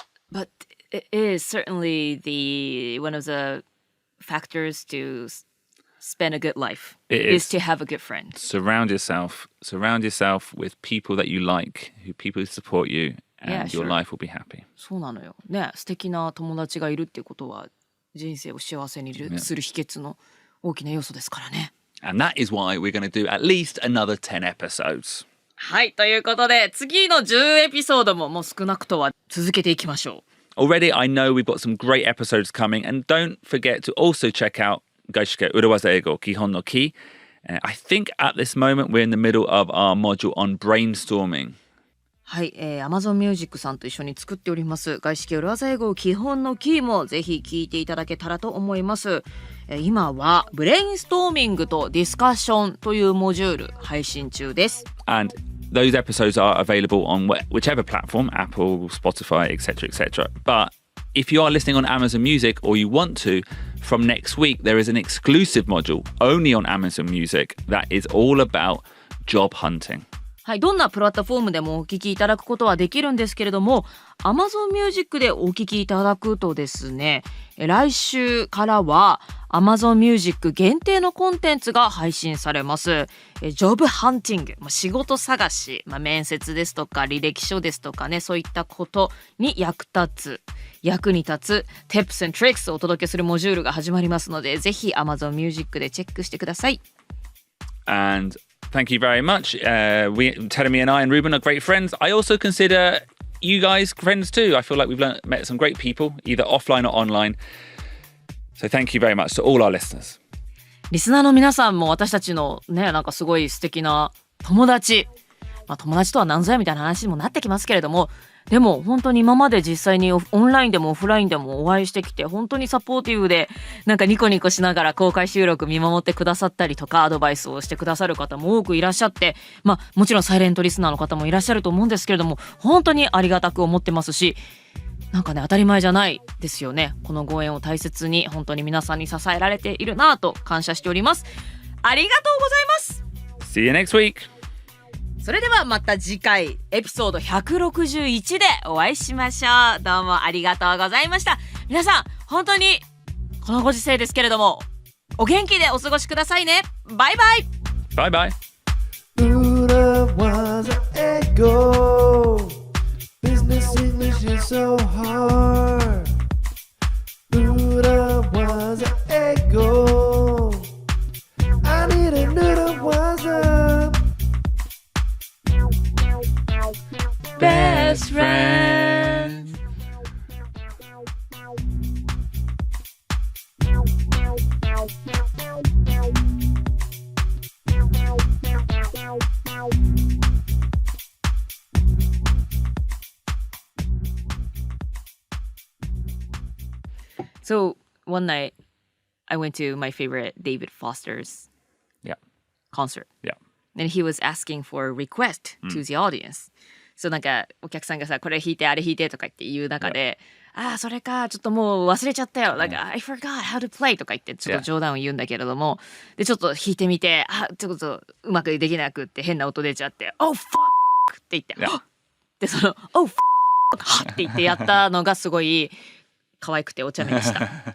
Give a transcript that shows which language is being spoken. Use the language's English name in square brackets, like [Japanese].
[English] But it is certainly one of the factors to spend a good life. It is to have a good friend. Surround yourself with people that you like, people who support you, and your life will be happy. [Japanese] そうなのよ。ね、素敵な友達がいるっていうことは人生を幸せにする秘訣の大きな要素ですからね。 [English] And that is why we're going to do at least another 10 episodes. [Japanese] はい、ということで次の10エピソードももう少なくとは続けていきましょう。 [English] Already, I know we've got some great episodes coming, and don't forget to also check out 外資系裏技英語基本のKEY. I think at this moment we're in the middle of our module on brainstorming. [Japanese] はい、Amazon Music さんと一緒に作っております外資系裏技英語基本のキーもぜひ聞いていただけたらと思います。今はブレインストーミングとディスカッションというモジュール配信中です。 [English] And those episodes are available on whichever platform, Apple, Spotify, etc., etc. But if you are listening on Amazon Music or you want to, from next week there is an exclusive module only on Amazon Music that is all about job hunting. [Japanese] はい、どんなプラットフォームでもお聞きいただくことはできるんですけれども Amazon Music でお聞きいただくとですね来週からは Amazon Music 限定のコンテンツが配信されますジョブハンティング、仕事探し、面接ですとか履歴書ですとかねそういったことに役に立つ [English] Tips and Tricks [Japanese] をお届けするモジュールが始まりますのでぜひ Amazon Music でチェックしてください。 [English] And thank you very much. Terumi and I and Ruben are great friends. I also consider you guys friends too. I feel like we've met some great people, either offline or online. So thank you very much to all our listeners. [Japanese] リスナーの皆さんも私たちのね、なんかすごい素敵な友達、友達とは何ぞやみたいな話にもなってきますけれども、でも本当に今まで実際にオンラインでもオフラインでもお会いしてきて、本当にサポーティブでなんかニコニコしながら公開収録見守ってくださったりとか、アドバイスをしてくださる方も多くいらっしゃって、もちろんサイレントリスナーの方もいらっしゃると思うんですけれども、本当にありがたく思ってますし、なんかね、当たり前じゃないですよね。このご縁を大切に本当に皆さんに支えられているなと感謝しております。ありがとうございます。 [English] See you next week. [Japanese] それではまた次回エピソード161でお会いしましょう。どうもありがとうございました。皆さん本当にこのご時世ですけれどもお元気でお過ごしくださいね。バイバイ。 [English] Bye bye. 裏技英語 Business English is so hard 裏技英語 I need a 裏技 Best friend. So one night I went to my favorite David Foster's Yeah. concert. Yeah. And he was asking for a request to the audience. [Japanese] So なんかお客さんがさこれ弾いてあれ弾いてとか言って言う中で、それかちょっともう忘れちゃったよ。なんか [English] I forgot how to play [Japanese] とか言ってちょっと冗談を言うんだけれども、でちょっと弾いてみて、ちょっとうまくできなくって変な音出ちゃって、 [English] Oh fuck [Japanese] って言って、でその Oh fuck って言ってやったのがすごい可愛くてお茶目でした。